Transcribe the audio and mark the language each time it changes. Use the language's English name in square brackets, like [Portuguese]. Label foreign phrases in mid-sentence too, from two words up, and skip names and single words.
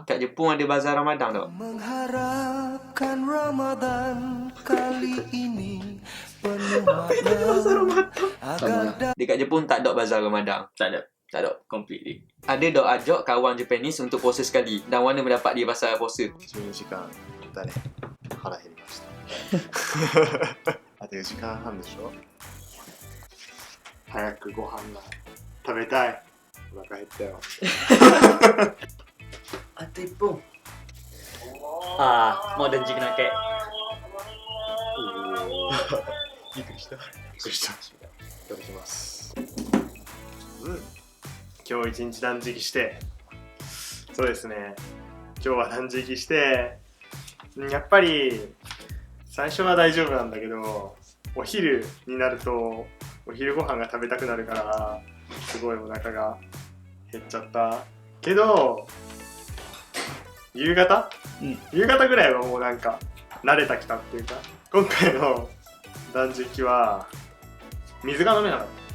[Malay] Kat Jepun ada bazar Ramadan tau. Mengharapkan Ramadan kali ini penuh makna agar Dekat Jepun tak ada bazar Ramadan. Tak ada. Tak ada. Completely. Ada dok ajak kawan Japanese untuk puasa sekali. Dan mana mendapat dia pasal puasa? [Japanese] 12 時間だね腹減りましたあと4時間半でしょ早くご飯が食べたいお腹減ったよ [Malay] Ada pun. [English] Modern chicken nugget. [Japanese] びっくりしたびっくりしたいただきます今日一日断食してそうですね今日は断食してやっぱり最初は大丈夫なんだけどお昼になるとお昼ご飯が食べたくなるからすごいお腹が減っちゃったけど夕方、夕方ぐらいはもうなんか慣れたきたっていうか今回の断食は水が飲めなかった